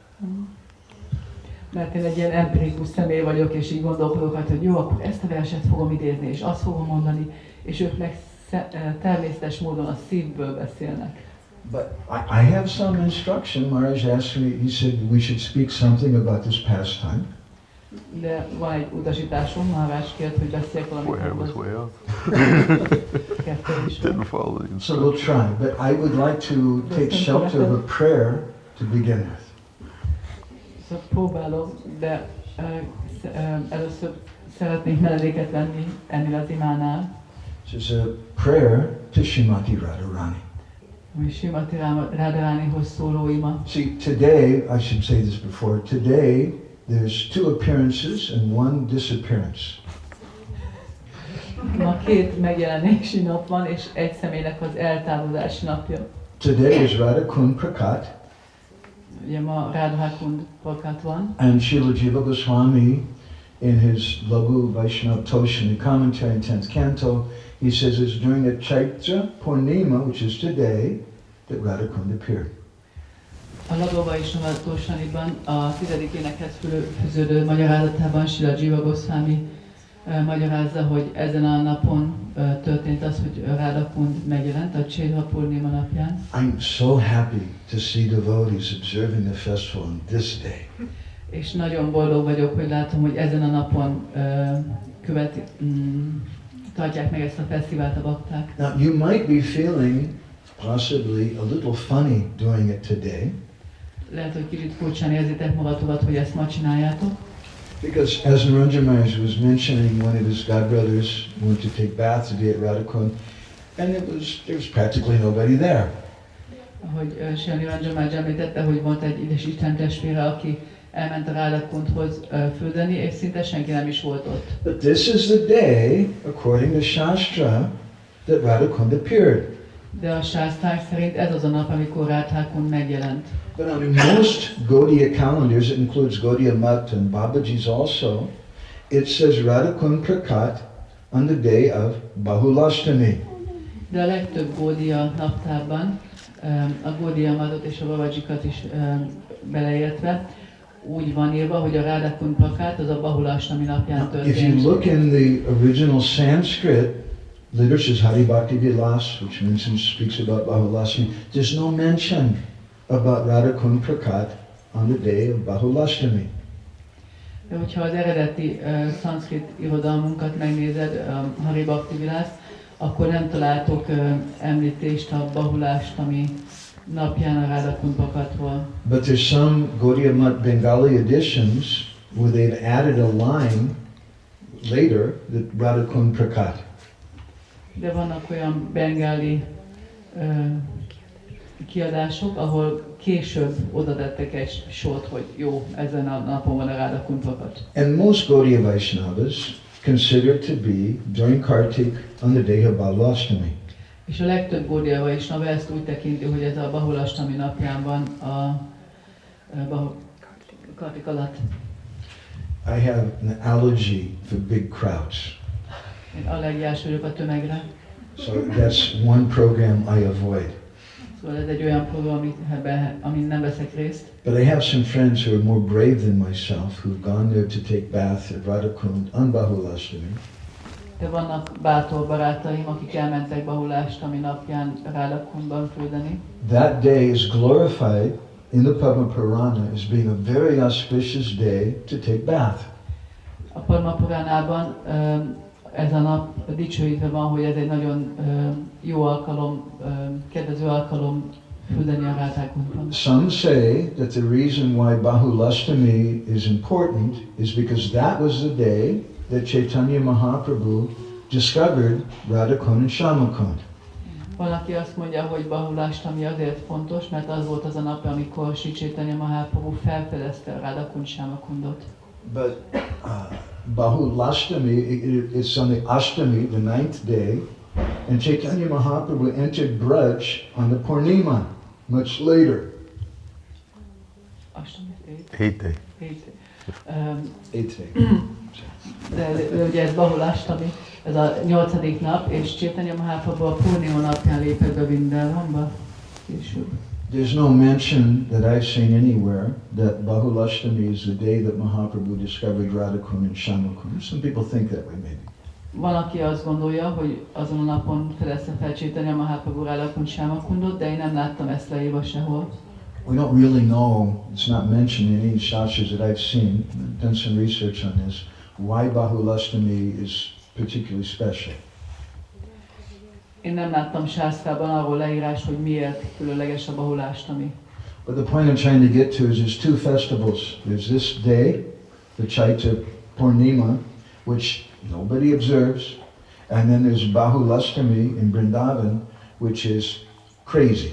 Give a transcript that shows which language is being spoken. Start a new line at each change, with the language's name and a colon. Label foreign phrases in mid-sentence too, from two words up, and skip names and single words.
Hungarian: Mert én egy ilyen empirikus személy vagyok, és így gondolkodok, hogy jó, akkor ezt a verset fogom idézni, és azt fogom mondani, és ők meg természetes módon a szívből beszélnek.
English: But I have some instruction. Maharaj asked me, he said we should speak something about this pastime.
Hungarian: De van egy utasításom, Maharaj kért, hogy beszéljek valamit.
English: Where was way off.
Hungarian: Kettő is
English: Didn't
Hungarian: van.
English: follow the So we'll try. But I would like to take shelter of a prayer to begin with.
Hungarian: Szóval próbálok, de először szeretnék menedéket venni ennél az imánál.
English: This is a prayer to Shrimati Radharani.
Hungarian: Ami Srimati Radharanihoz szóló ima.
English: See, today, I should say this before, today there's 2 appearances and 1 disappearance.
Hungarian: Ma 2 megjelenési nap van, és egy személynek az eltávozási napja.
English: Today is Radha Kunda Prakata,
Hungarian: Ugye ma Radha Kunda Prakata van,
English: and Srila Jiva Goswami, in his Laghu Vaishnava Toshini commentary in 10th canto, he says it's during the Chaitra Purnima, which is today, that Radha Kunda appeared.
Hungarian: a Lagova és Novatosaniban a 10. énekhez fűződő magyarázatában Srila Jiva Goswami magyarázza, hogy ezen a napon történt az, hogy Radha Kunda megjelent a Chaitra Purnima napján.
English: I'm so happy to see devotees observing the festival on this day.
Hungarian: És nagyon boldog vagyok, hogy látom, hogy ezen a napon tartják meg ezt a fesztivált a bakták.
English: Now you might be feeling possibly a little funny doing it today,
Hungarian: Lehet, hogy kicsit furcsán érzitek magatokat, hogy ezt ma csináljátok.
English: because as Naranjan Maharaj was mentioning, one of his godbrothers went to take bath today at Radha Kunda, and there was practically nobody there.
Hungarian: hogy Sri Ranjan említette, hogy volt egy Isten testvére, aki elment a Radha Kundhoz fürdeni, és szinte senki nem is volt ott.
English: But this is the day, according to Shastra, that Radha Kund appeared.
Hungarian: De a sásztrák szerint ez az a nap, amikor Radha Kund megjelent.
English: But on most Gaudiya calendars, it includes Gaudiya Mat and Babaji's also, it says Radha Kund Prakat on the day of Bahulashtami.
Hungarian: De a legtöbb Gaudiya naptárban, a Gaudiya Matot és a Babajikat is beleértve, úgy van írva, hogy a Radha Kund Prakat az a Bahulashtami napján történt.
English: If you look in the original Sanskrit literatures, Hari Bhakti Vilas, which speaks about Bahulashtami, there's no mention about Radha Kund Prakat on the day of Bahulashtami.
Hungarian: De hogyha az eredeti szanszkrit irodalmunkat megnézed, Hari Bhakti Vilas, akkor nem találtok említést a Bahulashtami napján a Radha Kund Prakatról.
English: But there's some Gaudiya Mat Bengali editions where they've added a line later that Radha Kund Prakat.
Hungarian: De vannak olyan bengáli kiadások, ahol később oda tettek egy sort, hogy jó, ezen a napon van a Radha Kund Prakat.
English: And most Gaudiya Vaishnavas consider it to be during Kartik on the day of Bahulashtami.
Hungarian: És a legtöbb Gaudiya Vaishnava ezt úgy tekinti, hogy ez a Bahulashtami napján van a Kartik alatt.
English: I have an allergy for big crowds.
Hungarian: Én allergiás vagyok a tömegre.
English: So that's one program I avoid.
Hungarian: Szóval ez egy olyan program, amin nem veszek részt.
English: But I have some friends who are more brave than myself who've gone there to take bath at Radha Kund on Bahulashtami.
Hungarian: De vannak bátor barátaim, akik elmentek Bahulashtami napján Radha Kundban fürdeni.
English: That day is glorified in the Padma Purana as being a very auspicious day to take bath.
Hungarian: A Padma Puránában ez a nap dicsőítve van, hogy ez egy nagyon jó alkalom, kedvező alkalom fürdeni a Radha Kundban.
English: Some say that the reason why Bahulashtami is important is because that was the day that Chaitanya Mahaprabhu discovered Radha Kund and Shama Kund.
Hungarian: Valaki azt mondja, hogy Bahulashtami azért fontos, mert az volt az a nap, amikor Sri Chaitanya Mahaprabhu felfedezte a Radha Kund Shama Kundot.
English: But Bahulashtami, it's on the Ashtami, the ninth day, and Chaitanya Mahaprabhu entered Braj on the Purnima, much later.
Hungarian: Ashtami?
English: Eighth day. Eighth day.
Hungarian: De ugye ez Bahulashtami, ez a 8. nap, és Chaitanya Mahaprabhu a Purnima napján lépett be Vrindavanba később.
English: There's no mention that I've seen anywhere that Bahulashtami is the day that Mahaprabhu discovered Radha Kund and Shama Kund. Some people think that way, maybe.
Hungarian: Van, aki azt gondolja, hogy azon a napon fedezte fel Chaitanya Mahaprabhu Radha Kund Shama Kundot, de én nem láttam ezt leírva sehol.
English: We don't really know, it's not mentioned in any shastras that I've seen, I've done some research on this, why Bahulashtami is particularly special.
Hungarian: Én nem láttam sásztrában arról leírás, hogy miért különleges a Bahulashtami.
English: But the point I'm trying to get to is there's two festivals. There's this day, the Chaitra Purnima, which nobody observes, and then there's Bahulashtami in Vrindavan, which is crazy.